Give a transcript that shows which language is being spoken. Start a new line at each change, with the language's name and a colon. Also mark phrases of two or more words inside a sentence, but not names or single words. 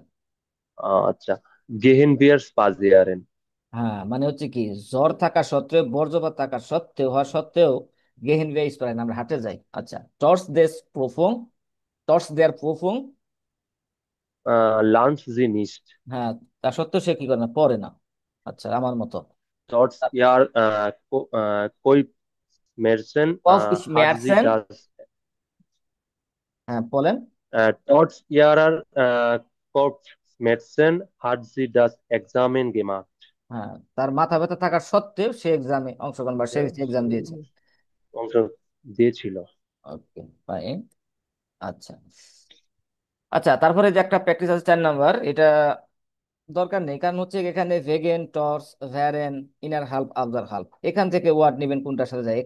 Bangla: আচ্ছা,
German: gehen wir spazieren।
Bangla: হ্যাঁ, মানে হচ্ছে কি, ঝড় থাকা সত্ত্বেও, বজ্রপাত থাকা সত্ত্বেও, হওয়া সত্ত্বেও
German: gehen wir spazieren,
Bangla: আমরা হাঁটে যাই।
German: আচ্ছা, টর্চ দেস প্রোফং, টর্চ দেয়ার প্রোফং, lernt sie nicht।
Bangla: হ্যাঁ, তা সত্ত্বেও সে কি করে না, পড়ে না। আচ্ছা, আমার মতো।
German: Trotz ihr Kopfschmerzen কফ hat sie স্মেয়ারসেন, das
Bangla: হ্যাঁ বলেন।
German: Trotz ihrer Kopfschmerzen hat sie das Examen gemacht।
Bangla: হ্যাঁ, তার মাথা ব্যথা থাকার সত্ত্বেও সে এক্সামে অংশগ্রহণ, বা সে এক্সাম দিয়েছে। অংশ দিয়েছিল। ওকে, ফাইন। আচ্ছা, আচ্ছা, তারপরে যে একটা প্র্যাকটিস আছে 4 নাম্বার, এটা দরকার নেই, কারণ হচ্ছে এখানে ভেগেন, টর্চ, ভ্যারেন, ইনার হাল্প, আউটার হাল্প, এখান থেকে ওয়ার্ড নেবেন কোনটার সাথে যায়।